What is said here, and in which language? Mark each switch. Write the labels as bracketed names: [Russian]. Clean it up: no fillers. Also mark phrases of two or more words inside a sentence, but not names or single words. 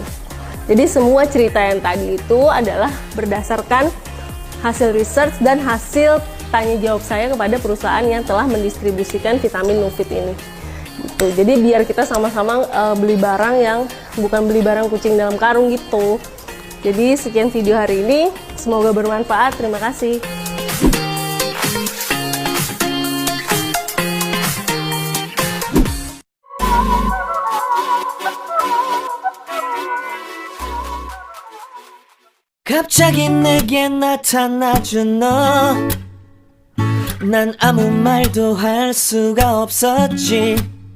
[Indonesian] Jadi semua cerita yang tadi itu adalah berdasarkan hasil research dan hasil tanya jawab saya kepada perusahaan yang telah mendistribusikan vitamin Nufit ini. Gitu. Jadi biar kita sama-sama beli barang yang bukan beli barang kucing dalam karung gitu. Jadi sekian video hari ini, semoga bermanfaat. Terima kasih. [Korean] 갑자기 내게 나타나준 너, 난 아무 말도 할 수가 없었지.